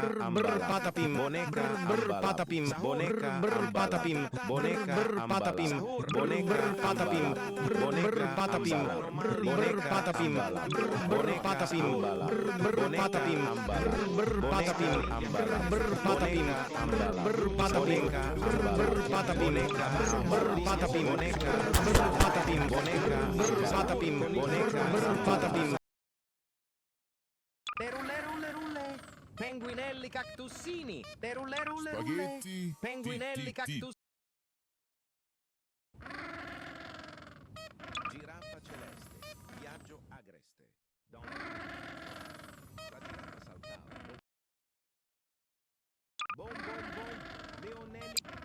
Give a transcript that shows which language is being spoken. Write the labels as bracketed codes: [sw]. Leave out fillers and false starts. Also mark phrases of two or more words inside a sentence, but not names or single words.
[it] patapim, boneka patapim, boneka patapim, boneka patapim, boneka patapim, boneka patapim, boneka patapim, boneka patapim, patapim, patapim, patapim, patapim, patapim, patapim, boneka patapim, boneka patapim, boneka patapim. Rulle, penguinelli cactussini. Rulle, Spaghetti, penguinelli cactus. Giraffa celeste, viaggio agreste. La giraffa saltava. Bom, leonelli.